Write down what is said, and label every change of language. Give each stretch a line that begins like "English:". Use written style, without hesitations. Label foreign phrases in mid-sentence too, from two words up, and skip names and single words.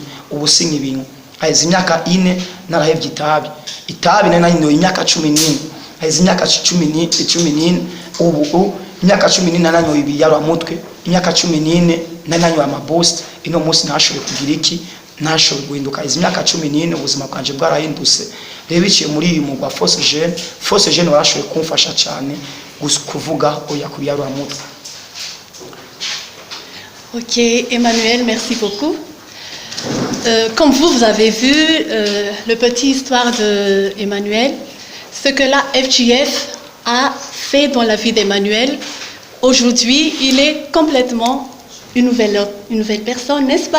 Rundi: ubu singa ibintu haheze imyaka 4 narahevye itabi nari nanyoye imyaka 14 haheze imyaka 14 ubu imyaka 14 nanyoye ibiyaramutwe imyaka 14 nanyoye amaboost ino munsi nashoboye kugira iki nashoboye guhinduka haheze imyaka 14 ubuzima bwanje bwarahindutse rero biciye muri uyu mugwa Force Jeune warashoboye kumfasha cyane kuvuga oya ku biyaramutwe.
French: Ok, Emmanuel, merci beaucoup. Comme vous avez vu le petit histoire de Emmanuel, ce que la FGF a fait dans la vie d'Emmanuel, aujourd'hui, il est complètement une nouvelle personne, n'est-ce pas?